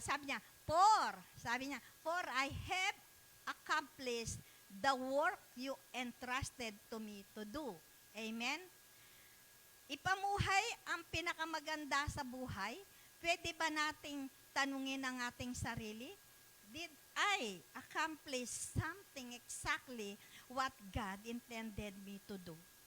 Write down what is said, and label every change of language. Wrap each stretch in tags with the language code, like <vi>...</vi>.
<tl>Sabi niya,</tl> <en>for I have accomplished the work you entrusted to me to do. Amen?</en> <tl>Ipamuhay ang pinakamaganda sa buhay. Pwede ba nating tanungin ang ating sarili?</tl> <en>Did I accomplish something exactly what God intended me to do?</en>